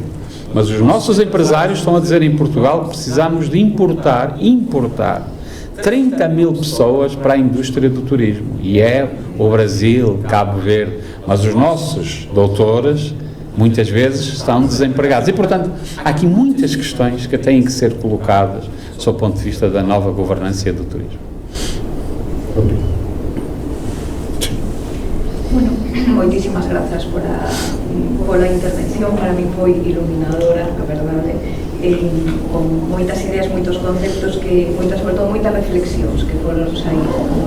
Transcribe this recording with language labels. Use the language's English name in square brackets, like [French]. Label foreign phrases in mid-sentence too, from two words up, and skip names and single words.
[Portuguese] Mas os nossos empresários estão a dizer em Portugal que precisamos de importar 30 mil pessoas para a indústria do turismo. E é o Brasil, Cabo Verde. Mas os nossos doutores, muitas vezes, estão desempregados. E, portanto, há aqui muitas questões que têm que ser colocadas sob o ponto de vista da nova governança do turismo. [Galician] Bueno, moitísimas grazas por a intervención, para mí foi iluminadora, a verdade, con moitas ideas, moitos conceptos, sobre todo moitas reflexións que foron saídas.